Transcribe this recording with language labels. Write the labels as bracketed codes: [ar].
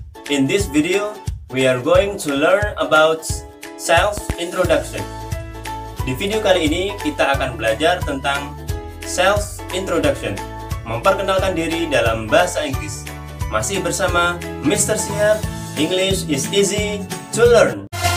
[en] In this video, we are going to learn about self-introduction. [id] Di video kali ini kita akan belajar tentang self-introduction, memperkenalkan diri dalam bahasa Inggris. Masih bersama Mr. [en] Sihab, English is easy to learn.